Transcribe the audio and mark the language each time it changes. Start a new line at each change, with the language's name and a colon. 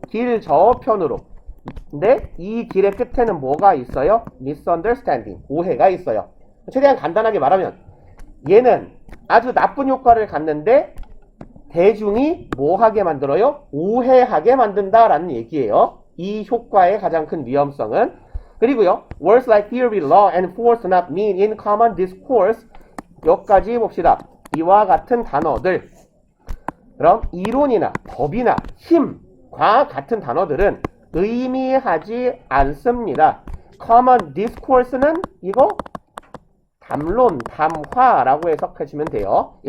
Korean: 길 저편으로. 근데 이 길의 끝에는 뭐가 있어요? misunderstanding, 오해가 있어요. 최대한 간단하게 말하면 얘는 아주 나쁜 효과를 갖는데 대중이 뭐하게 만들어요? 오해하게 만든다라는 얘기예요. 이 효과의 가장 큰 위험성은. 그리고요,
English: words like theory, law, and force do not mean in common discourse.
Korean: 여기까지 봅시다. 이와 같은 단어들, 그럼 이론이나 법이나 힘과 같은 단어들은 의미하지 않습니다. common discourse는 이거 담론, 담화라고 해석해주면 돼요.